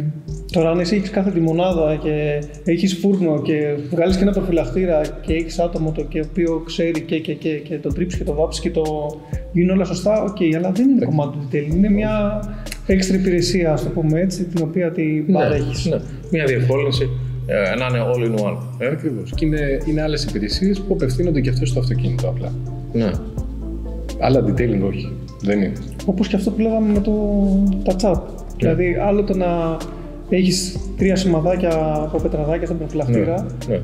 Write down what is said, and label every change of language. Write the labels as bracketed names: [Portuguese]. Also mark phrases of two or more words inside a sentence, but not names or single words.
[Greek] Τώρα, αν εσύ έχεις κάθε τη μονάδα και έχεις φούρνο και βγάλεις και ένα προφυλακτήρα και έχεις άτομο το οποίο ξέρει και το τρίψει και το βάψει και το γίνει όλα σωστά, αλλά δεν είναι κομμάτι του detailing. Είναι μια έξτρα υπηρεσία, ας το πούμε έτσι, την οποία την παρέχεις. Ναι, μια διευκόλυνση να είναι [English] all in one. [Greek] Ακριβώς. Και είναι άλλες υπηρεσίες που απευθύνονται και αυτές στο αυτοκίνητο απλά. Ναι. Αλλά detailing όχι. Δεν είναι. Όπως και αυτό που λέγαμε με τα chat. Δηλαδή, άλλο το να έχεις 3 σημαδάκια από πετραδάκια στον προφυλακτήρα. Ναι.